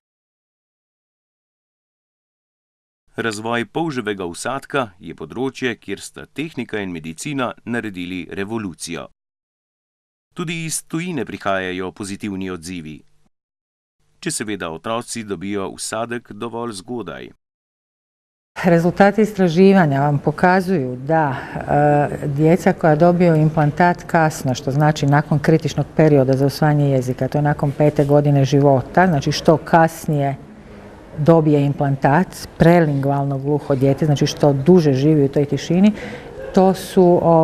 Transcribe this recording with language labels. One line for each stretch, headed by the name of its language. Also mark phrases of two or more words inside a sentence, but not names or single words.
Slovenian: Razvoj polževega vsadka je področje, kjer sta tehnika in medicina naredili revolucijo. Tudi iz tujine prihajajo pozitivni odzivi. Če seveda otroci dobijo vsadek dovolj zgodaj.
Croatian: Rezultati istraživanja vam pokazuju da djeca koja dobiju implantat kasno, što znači nakon kritičnog perioda za usvajanje jezika, to je nakon 5. godine života, znači što kasnije dobije implantat, prelingvalno gluho dijete, znači što duže živi u toj tišini, to su